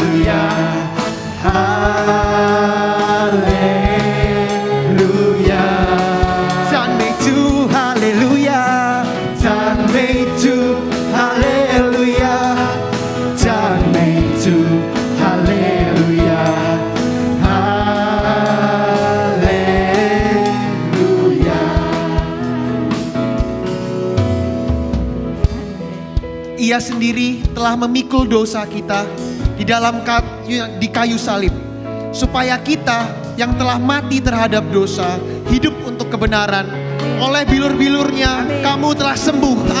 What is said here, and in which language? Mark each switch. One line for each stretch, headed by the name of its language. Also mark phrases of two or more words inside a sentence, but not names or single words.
Chinese: 亚，哈利路亚，赞美主，哈利路亚，赞美主，哈利路亚，赞美主，哈利路亚，哈利路亚。
Indonesian: Ia sendiri telah memikul dosa kita di dalam kayu salib, supaya kita yang telah mati terhadap dosa hidup untuk kebenaran. Oleh bilur-bilurnya kamu telah sembuh.